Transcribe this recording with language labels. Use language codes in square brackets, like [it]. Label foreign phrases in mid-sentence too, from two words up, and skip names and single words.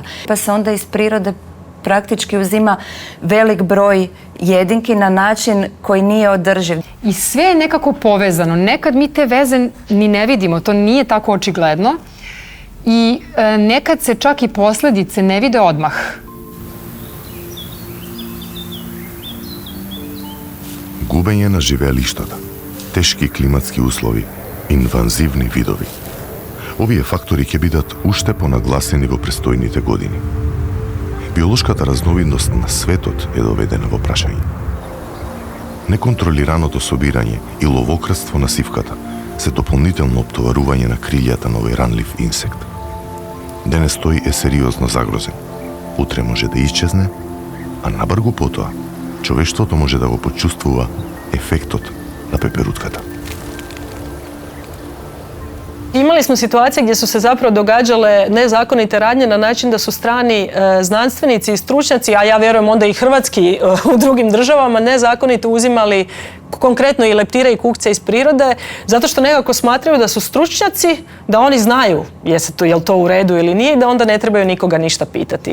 [hr] Pa se onda iz prirode praktički uzima velik broj jedinki na način koji nije održiv. I sve je nekako povezano. Nekad mi te veze ni ne vidimo, to nije tako očigledno. [sr] I nekad se čak i posledice ne vide odmah. [mk] Губење на живеелиштата, тешки климатски услови, инвазивни видови. Овие фактори ќе бидат уште понагласени во престојните години. Биолошката разновидност на светот е доведена во прашање. Неконтролираното собирање и ловократство на сивката се дополнително оптоварување на крилјата на овој ранлив инсект. Денес тој е сериозно загрозен. Утре може да исчезне, а набргу потоа човештвото може да го почувствува ефектот на пеперутката. [hr] Imali smo situacije gdje su se zapravo događale nezakonite radnje na način da su strani znanstvenici i stručnjaci, a ja vjerujem onda i hrvatski u drugim državama, nezakonito uzimali konkretno i leptire i kukce iz prirode, zato što nekako smatraju da su stručnjaci, da oni znaju je li to u redu ili nije i da onda ne trebaju nikoga ništa pitati.